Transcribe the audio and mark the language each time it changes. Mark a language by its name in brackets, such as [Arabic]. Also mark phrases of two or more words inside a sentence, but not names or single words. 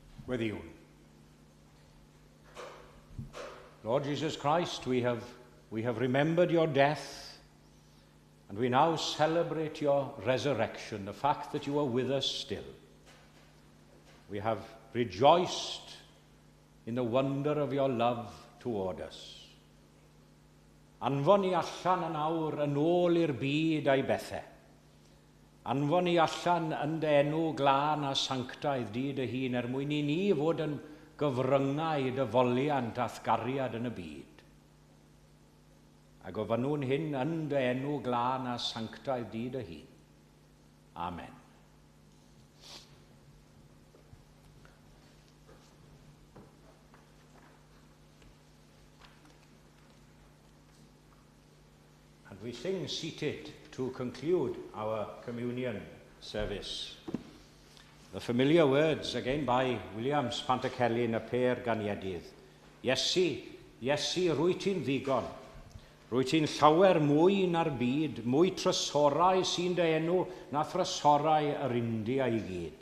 [Welsh] Gweddiwn. [English] Lord Jesus Christ, we have remembered your death, and we now celebrate your resurrection, the fact that you are with us still. We have rejoiced in the wonder of your love toward us. [Welsh] Anfon ni allan yn awr yn ôl i'r byd a'i bethau. Anfon ni allan yn dy enw glân a sanctaidd di dy hun mwyn i ni fod yn gyfryngau dy foliant a thgariad yn y byd. A gofynwn hyn yn dy enw glân a sanctaidd di dy hun. Amen. [English] We sing seated to conclude our communion service. The familiar words, again by Williams Pantycelyn, [Welsh] y per Ganiedydd. Iesu, Iesu, rwy ti'n ddigon. Rwy ti'n llawer mwy na'r byd, mwy trysorau sy'n dy enw na thrysorau yr India i gyd.